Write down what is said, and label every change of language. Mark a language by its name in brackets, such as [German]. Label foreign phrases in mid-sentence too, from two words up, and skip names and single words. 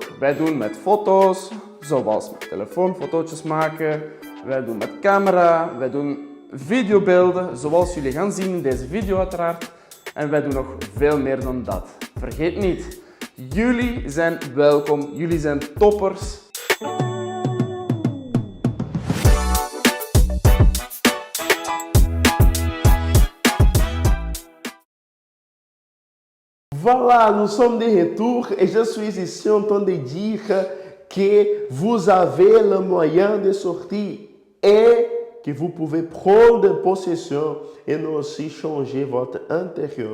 [Dutch] Wij doen met foto's, zoals met telefoon fotootjes maken. Wij doen met camera, wij doen videobeelden, zoals jullie gaan zien in deze video uiteraard. En wij doen nog veel meer dan dat. Vergeet niet, jullie zijn welkom, jullie zijn toppers. [French] Voilà, nous sommes de retour et je suis ici en train de dire que vous avez le moyen de sortir et que vous pouvez prendre possession et nous aussi changer votre intérieur.